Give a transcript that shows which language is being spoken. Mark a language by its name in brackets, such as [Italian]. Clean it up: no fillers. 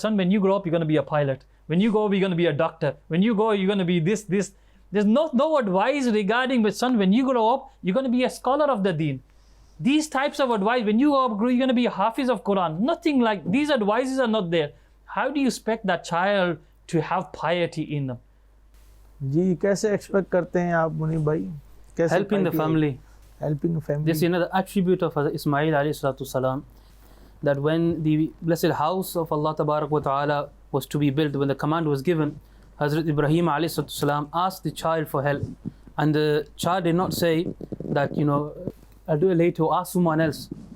[English] Son, when you grow up, you're going to be a pilot. When you go, you're going to be a doctor. When you go, you're going to be this. There's no advice regarding, but son, when you grow up, you're going to be a scholar of the deen. These types of advice, when you grow up, you're going to be a hafiz of Quran. Nothing like these advices are not there. How do you expect that child to have piety in them? [Hindi] जी कैसे expect करते हैं आप मुनीब भाई? कैसे [English] helping the family. Helping the family. This is another attribute of Hazrat Ismail alayhi salatu salam, that when the blessed house of Allah tabarak wa ta'ala was to be built, when the command was given, Hazrat Ibrahim alayhi salatu salam asked the child for help, and the child did not say that I'll do it later, or ask someone else.